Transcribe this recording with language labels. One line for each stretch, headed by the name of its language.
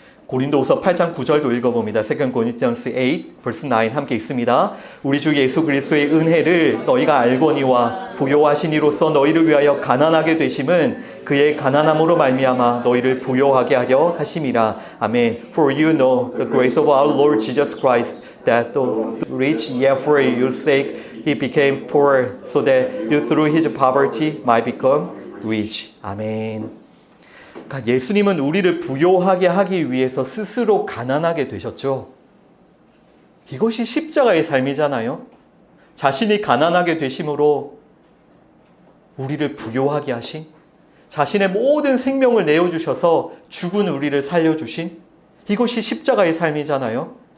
Korean: 고린도후서 8장 9절도 읽어봅니다.
English: 2 Corinthians 8 verse 9
Korean: 함께 읽습니다. 우리 주 예수 그리스도의 은혜를 너희가 알거니와 부요하신 이로써 너희를 위하여 가난하게 되심은 그의 가난함으로 말미암아 너희를 부요하게 하려 하심이라. 아멘.
English: For you know the grace of our Lord Jesus Christ, that though rich yet for your sake he became poor, so that you through his poverty might become rich.
Korean: 아멘. 예수님은 우리를 부요하게 하기 위해서 스스로 가난하게 되셨죠. 이것이 십자가의 삶이잖아요. 자신이 가난하게 되심으로 우리를 부요하게 하신, 자신의 모든 생명을 내어주셔서 죽은 우리를 살려주신, 이것이 십자가의 삶이잖아요.